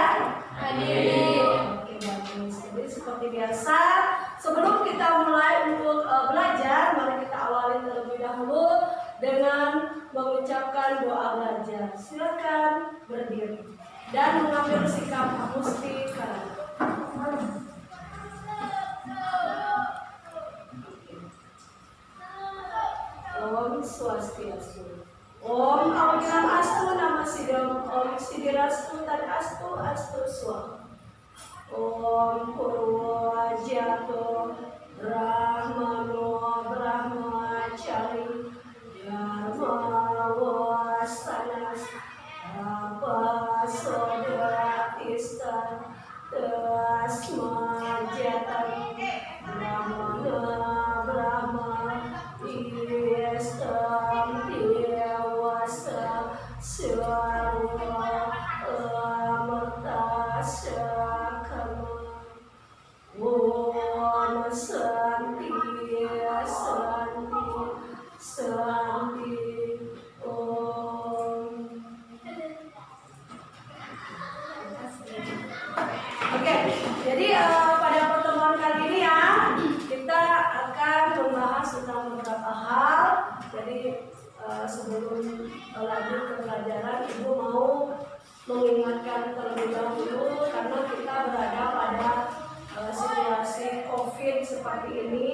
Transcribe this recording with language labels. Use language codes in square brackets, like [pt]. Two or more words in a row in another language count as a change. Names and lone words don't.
[id] Hadir. Oke, bagus. Jadi seperti biasa, sebelum kita mulai untuk belajar, mari kita awali terlebih dahulu dengan mengucapkan doa belajar. Silakan berdiri dan mengambil sikap mustika. [sa] Om Swastiastu. Om Awijam Astu Nama Sidam. Om Sidirastu Tad Astu Astu Swa. Om Purwajato Brahmano Brahmacari Dharma Wasanas Apa Sodra Ista Tasma Jatan Brahmana Brahma Istam Dewasa Sarwa Amarta Sakama Om Santi Santi Santi Om. [id] Oke, jadi pada pertemuan kali ini ya kita akan membahas tentang beberapa hal. Jadi sebelum lanjut ke pelajaran, Ibu mau mengingatkan terlebih dahulu karena kita berada pada situasi COVID seperti ini.